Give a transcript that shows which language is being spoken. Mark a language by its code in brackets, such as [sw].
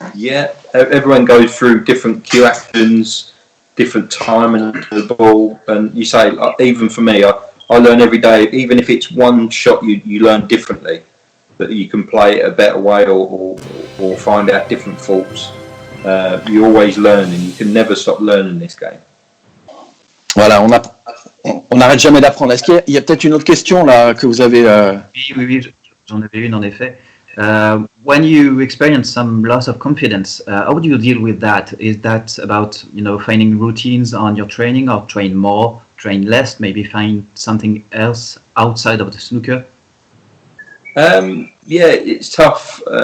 [en] Yeah, everyone goes through different cue actions, different timing of the ball, and you say, even for me, I learn every day. Even if it's one shot, you learn differently, that you can play it a better way or find out different faults. You're always learning. You can never stop learning this game. [fr] Voilà, on n'arrête jamais d'apprendre. Est-ce qu'il y a peut-être une autre question là que vous avez Oui, j'en avais une en effet. [en] When you experience some loss of confidence, how do you deal with that? Is that about finding routines on your training, or train more, train less, maybe find something else outside of the snooker? Yeah, it's tough.